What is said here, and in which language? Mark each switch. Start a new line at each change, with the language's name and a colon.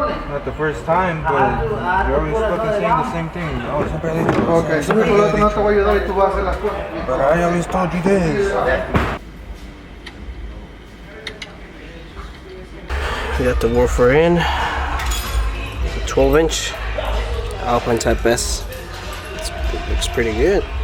English: Not the first time, but you're always fucking saying the same thing.
Spanish: Oh, siempre ha dicho. Ok, tú me colocaste, no te voy a ayudar y tú vas a hacer las cosas.
English: But I always told you this. We got the woofer in. 12-inch Alpine Type S. It looks pretty good.